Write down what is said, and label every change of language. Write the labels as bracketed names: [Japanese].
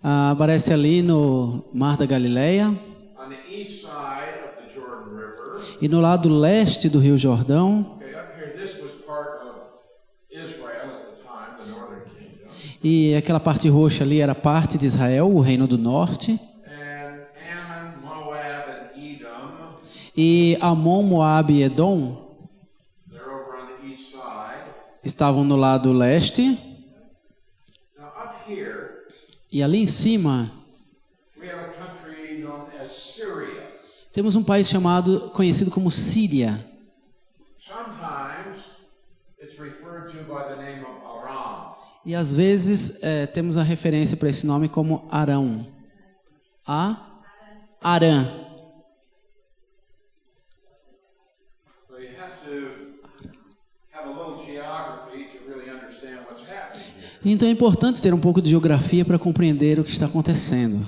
[Portuguese] Aparece ali no Mar da Galileia. [English] On the east side of the Jordan River. [Portuguese] E no lado leste do Rio Jordão. [English] Okay, up here, this was part of Israel at the time, the northern kingdom. [Portuguese] E aquela parte roxa ali era parte de Israel, o reino do norte. [English] And Ammon, Moab, and Edom. [Portuguese] E Amon, Moabe e Edom [English] They're over on the east side. [Portuguese] estavam no lado leste. [English] Now up here, [Portuguese] E ali em cima [English] we have a country known as Syria. [Portuguese] temos um país conhecido como Síria. [English] Sometimes it's referred to by the name of Aram. [Portuguese] E às vezes temos a referência para esse nome como Arão. Arã. [English] So you have to have a little geography to really understand what's happening here. [Portuguese] Então é importante ter um pouco de geografia para compreender o que está acontecendo.